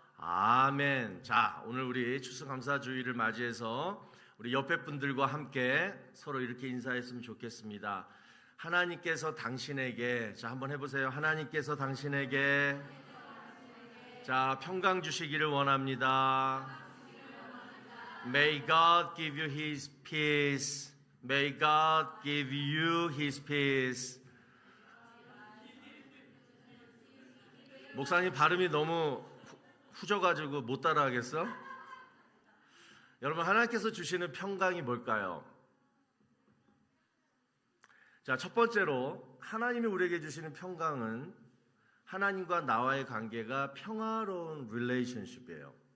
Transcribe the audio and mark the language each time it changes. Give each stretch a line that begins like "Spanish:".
Korean: 아멘. 자, 오늘 우리 추수감사주의를 맞이해서 우리 옆에 분들과 함께 서로 이렇게 인사했으면 좋겠습니다. 하나님께서 당신에게, 자, 한번 해보세요. 하나님께서 당신에게, 자, 평강 주시기를 원합니다.
English: May God give you His peace. May God give you His peace.
Korean: 목사님 발음이 너무 후져가지고 못 따라하겠어? 여러분, 하나님께서 주시는 평강이 뭘까요? 자, 첫 번째로 하나님이 우리에게 주시는 평강은 하나님과 나와의 관계가 평화로운 릴레이션십이에요.